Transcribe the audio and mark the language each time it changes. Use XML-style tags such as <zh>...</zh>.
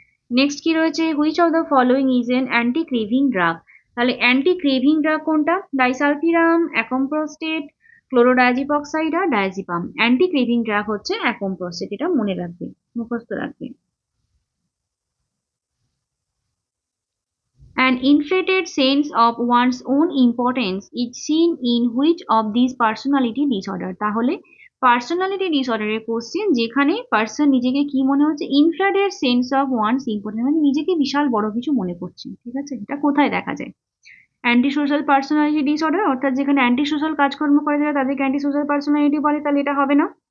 <en>next</en> <bn>কি রয়েছে,</bn> <en>Which of the following is an anti craving drug.</en> <bn>তাহলে anti craving drug কোনটা, ডাইসালফিরাম, অ্যাকম্প্রোস্টেট, ক্লোরোডায়াজিপক্সাইড আর diazepam. Anti craving drug হচ্ছে অ্যাকম্প্রোস্টেট, এটা মনে রাখবে, মুখস্থ রাখবে।</bn> <en>An inflated sense of one's own importance is seen in which of these personality disorder?</en> <bn>তাহলে personality ডিসঅর্ডারের question যেখানে পার্সন নিজেকে কি মনে হচ্ছে,</bn> <en>inflated sense of one's importance,</en> <bn>মানে নিজেকে বিশাল বড় কিছু মনে করছে, ঠিক আছে। এটা কোথায় দেখা যায়, অ্যান্টি সোশ্যাল পার্সোনালিটি ডিসঅর্ডার, অর্থাৎ যেখানে অ্যান্টি সোশ্যাল কাজকর্ম করা যায় তাদেরকে অ্যান্টি সোশ্যাল পার্সোনালিটি বলে, তাহলে এটা হবে না।</bn>